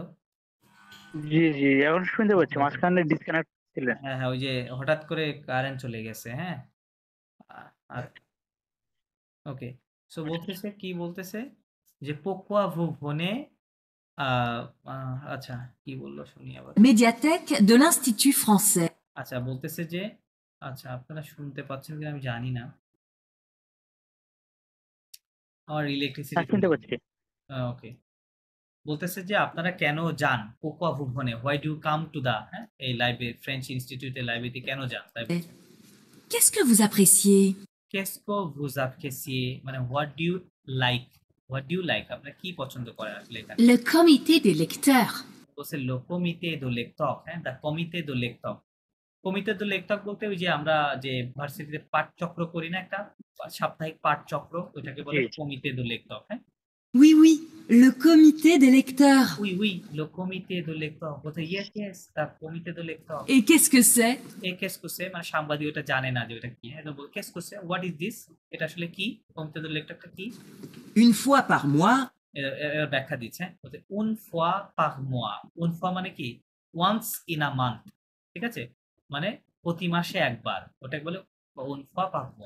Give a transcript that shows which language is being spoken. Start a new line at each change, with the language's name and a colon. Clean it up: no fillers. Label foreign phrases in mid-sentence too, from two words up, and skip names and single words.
Bangla: জি জি এখন শুনতে পাচ্ছি, মাঝখানে ডিসকানেক্ট ছিলেন। হ্যাঁ হ্যাঁ ওই যে হঠাৎ করে কারেন্ট চলে গেছে হ্যাঁ আর ওকে সো বলতেছে কি বলতেছে যে
French: pourquoi vous venez
Bangla: আচ্ছা কি বললো শুনি আবার
French: Médiathèque de l'Institut français.
Bangla: আচ্ছা বলতেছে যে আচ্ছা আপনারা শুনতে পাচ্ছেন কিনা আমি জানি না আমার হ্যাঁ ইলেকট্রিসিটি শুনতে পাচ্ছি। ওকে বলতেছে যে আপনারা কেন যান
French: pourquoi vous venez
English: why do you come to the
Bangla: হ্যাঁ এই লাইব্রেরি ফ্রেঞ্চ ইনস্টিটিউটের লাইব্রেরিতে কেন যান তাই বলছে।
French: Qu'est-ce que vous appréciez? qu'est-ce que vous appréciez
Bangla: মানে
English: what do you like
Bangla: আপনারা কি পছন্দ করেন আসলে এখানে
French: Le comité des lecteurs.
Bangla: বলছে
French: le comité de lecteurs
Bangla: হ্যাঁ
French: the comité de lecteurs comité de lecteurs
Bangla: বলতে ওই যে আমরা যে ভার্সিটিতে পাঠচক্র করি না একটা সাপ্তাহিক পাঠচক্র ওটাকে বলে জি।
French: comité de lecteurs হ্যাঁ Oui, oui, le comité des lecteurs. oui le comité de lecteurs বলতে
English: yes the
French: comité de lecteurs Et qu'est-ce que c'est?
Bangla: এই
French: qu'est-ce que c'est
Bangla: মানে সাংবাদিক ওটা জানে না যে ওটা কি হ্যাঁ তো বল
French: qu'est-ce que c'est
English: what is this
Bangla: এটা আসলে কি
French: comité de lecteurs
Bangla: কি
French: Une fois par mois,
Bangla: এর ব্যাখ্যা দিচ্ছে বলতে
French: une fois par mois une fois
Bangla: মানে কি
English: once in a month
Bangla: ঠিক আছে মানে প্রতি মাসে একবার ওটাকে বলে
French: une fois par mois